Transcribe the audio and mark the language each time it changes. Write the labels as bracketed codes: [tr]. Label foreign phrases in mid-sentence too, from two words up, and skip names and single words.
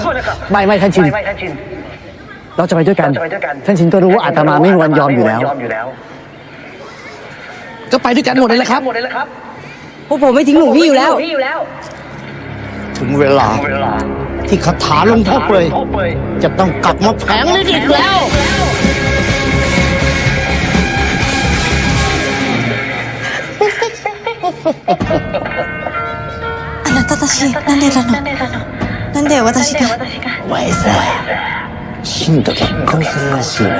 [th] ไม่ท่านชิน เราจะไปด้วยกัน ท่านชินก็รู้ว่าอาตมาไม่มีวันยอมอยู่แล้ว ก็ไปด้วยกันหมดเลยแหละครับ พวกผมไม่ทิ้งหลวงพี่อยู่แล้ว ถึงเวลาที่คาถาหลวงพ่อเปยจะต้องกลับมาแผงฤทธิ์อีกแล้ว [ja] あなたたちなんでなのなんで私がお前さ、シンと結婚するらしいわ。